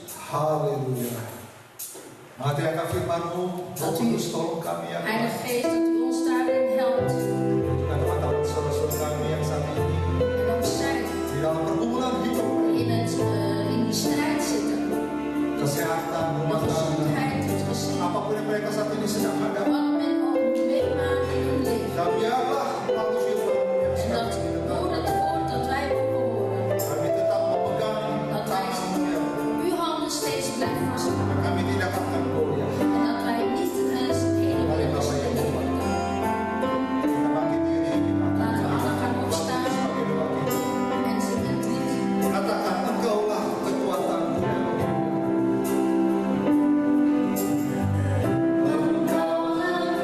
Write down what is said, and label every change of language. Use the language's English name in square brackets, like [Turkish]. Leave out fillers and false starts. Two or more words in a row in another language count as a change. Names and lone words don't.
[Indonesian] Haleluya. Mati akan firman-Mu, Roh Kudus tolong kami ya Tuhan. [Dutch] Heilige Geest, dat u ons daarin helpt. [Indonesian] Juga teman-teman saudara-saudara kami yang saat ini [Dutch] En ook zij [Indonesian] di dalam pergumulan hidup, [Dutch] in die strijd zitten. [Indonesian] kesehatan, [Dutch] De [Indonesian] rumah tangga, [Dutch] gezondheid, het gezin. [Indonesian] apapun yang mereka saat ini sedang hadapi. [Dutch] Wat men ook moet meemaken in hun leven. [Indonesian] Dan biarlah melalui firman-Mu yang [Dutch] En [Indonesian] sekarang [Dutch] dat [Indonesian] ini [Dutch] door [Indonesian] dengar, [Dutch] het woord dat wij mogen horen, [Indonesian] kami tetap memegang tangan-Mu ya Tuhan. [Dutch] uw handen steeds blijven vasthouden. [Indonesian] Kami tidak akan goyah. [Dutch] En dat wij niet heen en weer beslingerd worden. [Indonesian] Kita bangkit diri, [Dutch] Laten we allemaal gaan opstaan [Indonesian] sebagai doa kita. [Dutch] en zingen het lied. [Indonesian] Katakan Engkaulah kekuatanku dan Engkaulah